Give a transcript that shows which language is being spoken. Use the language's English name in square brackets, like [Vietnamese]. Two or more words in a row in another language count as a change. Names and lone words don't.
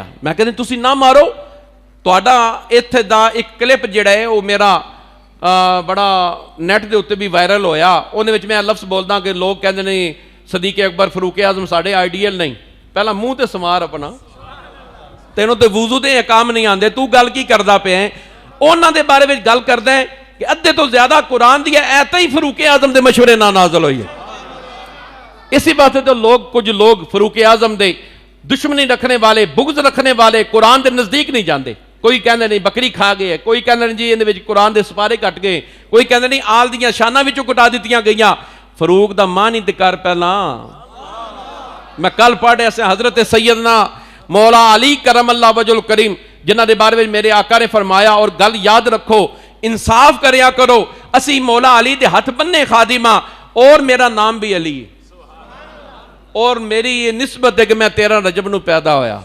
[Punjabi] میں کہتے تسی نہ مارو, تہاڈا ایتھے دا ایک کلپ جڑا ہے وہ میرا بڑا نیٹ دے اوتے بھی وائرل ہویا. اون وچ میں لفظ بولدا کہ لوگ کہندے نے صدیق اکبر فاروق اعظم ساڈے آئیڈیل نہیں. پہلا منہ تے سمار اپنا, تینوں تے وضو دے احکام نہیں آندے, تو گل کی کردا پیا ہے؟ انہاں دے بارے وچ گل کردا ہے کہ ادھے تو زیادہ قرآن دی ایتیں ہی فاروق اعظم دے مشورے نال نازل ہوئی ہے. اسی بات ہے تو کچھ لوگ فاروق اعظم دے دشمنی رکھنے والے، بغض رکھنے والے قرآن دے نزدیک نہیں جاندے. کوئی کہندے نہیں بکری کھا گئے، کوئی کہندے نہیں جی اندے وچ قرآن دے سپارے کٹ گئے، کوئی کہندے نہیں آل دیاں شاناں وچوں کٹا دتیاں گئیاں. فاروق دا مان ہی تے کر پہلا. میں کل پڑھ رہا سا حضرت سیدنا مولا علی [Arabic] کرم اللہ وجہ الکریم [Punjabi] جنہ دے بارے میں میرے آقا نے فرمایا، اور گل یاد رکھو انصاف کریا کرو، اسی مولا علی دے ہاتھ بننے خادمہ، اور میرا نام بھی علی ہے، اور میری یہ نسبت ہے کہ میں 13 رجب نو پیدا ہویا.